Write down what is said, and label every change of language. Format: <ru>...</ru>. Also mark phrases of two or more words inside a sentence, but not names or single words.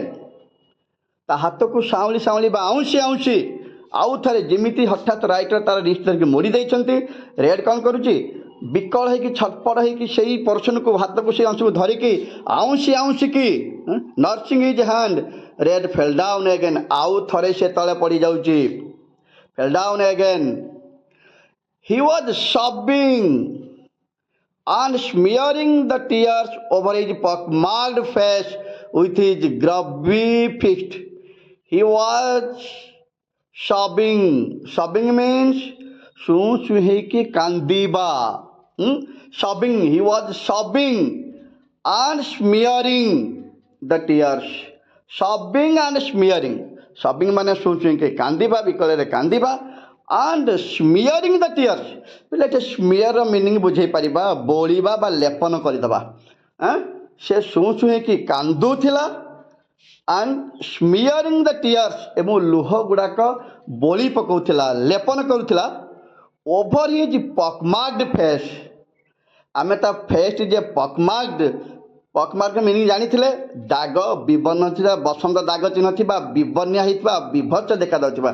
<or>ତା ହାତକୁ ସାଉଁଳି ସାଉଁଳି ବା ଆଉଁସି ଆଉଁସି ଆଉ ଥରେ ଯେମିତି ହଠାତ୍ ରାଇଟର ତାର ରିଷ୍ଟ ଧରିକି ମୋଡ଼ି ଦେଇଛନ୍ତି ରେଡ୍ କ'ଣ କରୁଛି ବିକଳ ହେଇକି ଛଟପଟ ହେଇକି ସେଇ ପର୍ସନକୁ ହାତକୁ ସେଇ ଅଂଶକୁ ଧରିକି ଆଉଁସି ଆଉଁସିକି</or> <en>nursing his hand Red fell down again</en> <or>ଆଉ ଥରେ ସେ ତଳେ ପଡ଼ିଯାଉଛି।</or> <en>fell down again. he was sobbing and smearing the tears over his pockmarked face with his grubby fist. He was sobbing. Sobbing means</en> <or>ଶୁଁ ହେଇକି କାନ୍ଦିବା।</or> <en>Sobbing. He was sobbing and smearing the tears. Sobbing and smearing. Sobbing</en> <or>ମାନେ ଶୁଁ ହେଇକି କାନ୍ଦିବା ବିକଳରେ କାନ୍ଦିବା</or> <en>and smearing the tears.</en> <or>ବୋଲେ ଏଠି ସ୍ମିୟରର ମିନିଂ ବୁଝେଇ ପାରିବା ବୋଳିବା ବା ଲେପନ କରିଦେବା। ସେ ଶୁଁ ହେଇକି କାନ୍ଦୁଥିଲା</or> <en>and smearing the tears</en> <or>ଏବଂ ଲୁହ ଗୁଡ଼ାକ ବୋଳି ପକାଉଥିଲା ଲେପନ କରୁଥିଲା</or> <en>over his pockmarked face.</en> <or>ଆମେ ତା ଫେସ୍ ଯେ</or> <en>pockmark meaning</en> <or>ଜାଣିଥିଲେ ଦାଗ ବିବର୍ଣ୍ଣ ଥିବା ବସନ୍ତ ଦାଗ ଚିହ୍ନ ଥିବା ବିବର୍ଣ୍ଣିଆ ହେଇଥିବା ବିଭତ୍ସ ଦେଖାଯାଉଥିବା।</or>